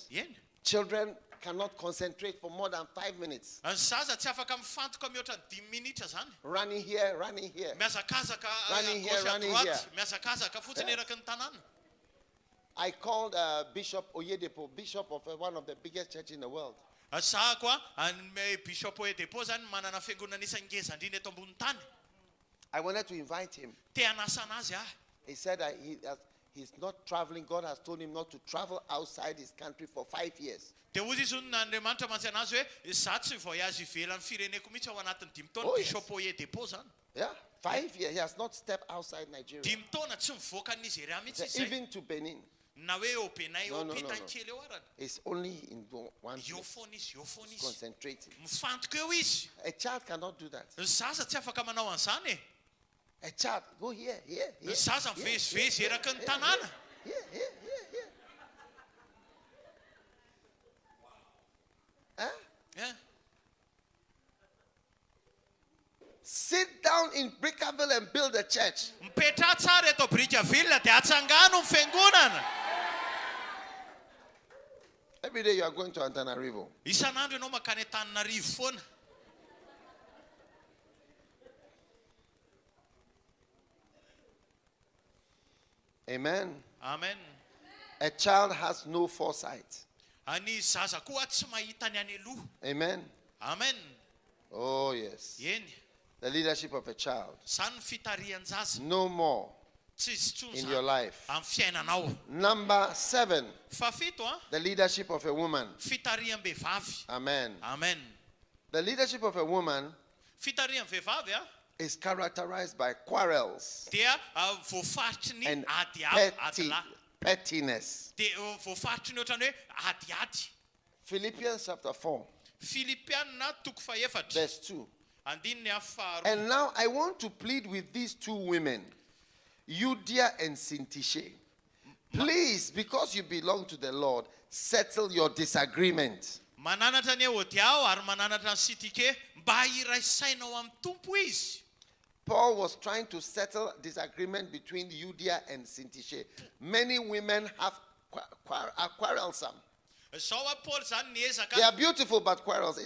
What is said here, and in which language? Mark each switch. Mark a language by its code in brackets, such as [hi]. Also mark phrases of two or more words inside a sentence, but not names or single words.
[mg] Eny. [en] Children cannot concentrate for more than 5 minutes. [mg] Ny zaza tsy afaka mifantoka mihoatra ny 10 minitra zany. [en] Running here, running here. [mg] Miazakazaka [en] Running here, [fr] gauche à [en] running [fr] droite. [en] here. [mg] Miazakazaka fotsiny eraky ny tanàna. [en] I called Bishop Oyedepo, bishop of one of the biggest churches in the world. [mg] Zaho koa ny bishop Oyedepo zany manana fiangonana isan'ny ngeza indrindra eto ambony tany. [en] I wanted to invite him. [mg] Te hanasana azy ah. [en] He said that he's not traveling. God has told him not to travel outside his country for 5 years. [mg] De ozy izy hono n'Andriamanitra mantsy anazy hoe za tsy voyage ivelan'ny fireneko mihitsy ao anatin'ny 10 taona. [en] Oh, yes. [mg] Bishop Oyedepo zany. [en] Yeah, 5 years. He has not stepped outside Nigeria. [mg] 10 taona tsy mivoaka ny Nigeria mihitsy izy zay. [en] Even to Benin. [mg] Na hoe au Benay [en] No, [fr] au [en] no, no, [mg] Mpitandrina [en] no. [mg] kely eo arany. [en] It's only in one [mg] Eo [en] place. [mg] foana izy, eo foana izy. [en] Concentrating. [mg] Mifantoka eo izy. [en] A child cannot do that. [mg] Ny zaza tsy afaka manao an'izany e. [en] A child, go here, here, here. [mg] Ny zaza mivezivezy eraky ny tanàna. [en] Here. Huh? Eh? Sit down in Brickaville and build a church. [mg] Mipetra tsara eto Brickaville de atsangano ny fiangonana. [en] Every day you are going to Antananarivo. [mg] Isan'andro ianao makany Antananarivo foana. [en] Amen. Amen. A child has no foresight. [mg] Any zaza koa tsy mahita ny any aloha. [en] Amen. Amen. Oh, yes. [mg] Eny. [en] The leadership of a child. [mg] Zany ny fitarihan-jaza. [en] No more in your life. [mg] Amin'ny fiainanao. [en] Number 7. [mg] Fafito, [en] the leadership of a woman. [mg] Fitariam-behivavy. [en] Amen. Amen. The leadership of a woman [mg] Fitariam-vehivavy [en] is characterized by quarrels [mg] dia voafaritry ny [en] and [mg] ady [en] pettiness. [mg] Dia voafaritry ny ohatrany hoe adiady. [en] Philippians chapter 4. [mg] Filipianina toko faefatra. [en] Verse 2. [mg] Andininy faharoa. [en] And now I want to plead with these two women, Euodia and Syntyche. Please, because you belong to the Lord, settle your disagreement. [mg] Mananatra ny Euodia ary mananatra ny Syntyche mba iraisainao amin'ny tompo izy. [en] Paul was trying to settle disagreement between Euodia and Syntyche. Many women are quarrelsome. They are beautiful but quarrels.